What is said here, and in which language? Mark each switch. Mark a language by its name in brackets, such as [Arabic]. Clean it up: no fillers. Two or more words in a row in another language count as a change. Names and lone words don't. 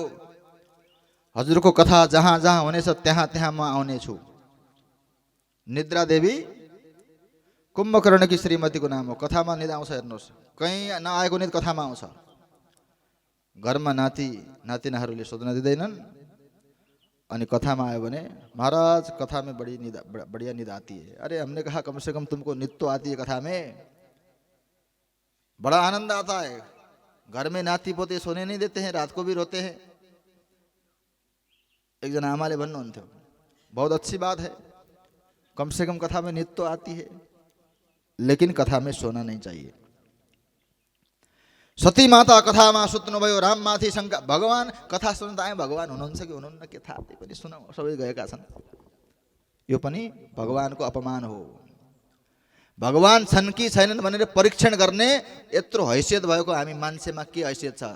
[Nepali] हजुरको कथा जहाँ जहाँ हुनेछ त्यहाँ त्यहाँ म आउनेछु। निद्रा देवी कुम्भकर्ण की श्रीमतीको नाम हो। कथामा निद आउँछ, हेर्नुहोस्, कहीँ नआएको निद कथामा आउँछ। घरमा नाति नातिनाहरूले सोध्न दिँदैनन्, अनि कथामा आयो भने [Hindi] महाराज कथा में बढ़िया नींद आती है। अरे हमने कहा कम से कम तुमको नींद तो आती है कथा में, बड़ा आनंद आता है। घर में नाती पोते सोने नहीं देते हैं, रात को भी रोते हैं। [Nepali] एक जना आमाले भन्नुहुन्थ्यो, [Hindi] बहुत अच्छी बात है, कम से कम कथा में नींद तो आती है, लेकिन कथा में सोना नहीं चाहिए। [Nepali] सती माता कथामा सुत्नुभयो, राममाथि शङ्का। भगवान कथा सुन्दा आए, भगवान हुनुहुन्छ कि हुनुहुन्न के थाहा, त्यही पनि सुनाउ, सबै गएका छन्। यो पनि भगवानको अपमान हो। भगवान छन् कि छैनन् भनेर परीक्षण गर्ने यत्रो हैसियत भएको हामी मान्छेमा के हैसियत छ?